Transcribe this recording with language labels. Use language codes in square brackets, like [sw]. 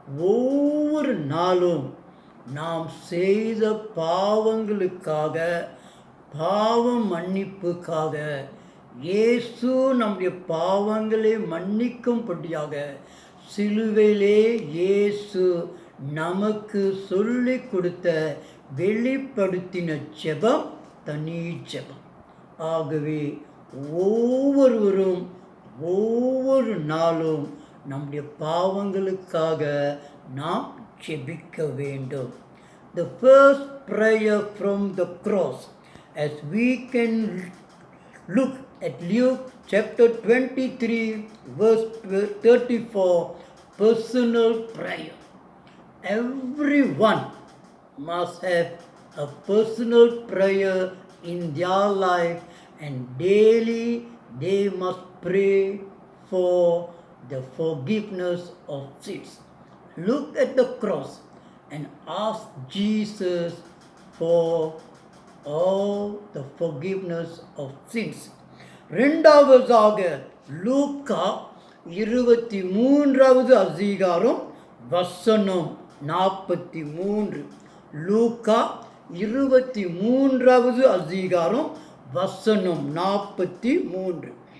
[ta] ஒவ்வொரு நாளும் நாம் செய்த பாவங்களுக்காக, பாவ மன்னிப்புக்காக, இயேசு நம்முடைய பாவங்களை மன்னிக்கும்படியாக சிலுவையிலே இயேசு நமக்கு சொல்லி கொடுத்த வெளிப்படுத்தின ஜெபம் தனி ஜெபம். ஆகவே ஒவ்வொருவரும் ஒவ்வொரு நாளும் நம்முடைய பாவங்களுக்காக நாம் ஜெபிக்க வேண்டும். [en] The first prayer from the cross, as we can look at Luke chapter 23 verse 34, personal prayer. Everyone must have a personal prayer in their life, and daily they must pray for the forgiveness of sins. Look at the cross and ask Jesus for all the forgiveness of sins. [ta] இரண்டாவதாக லூக்கா 23வது அதிகாரம் வசனம் 43. லூக்கா 23வது அதிகாரம் வசனம் 43.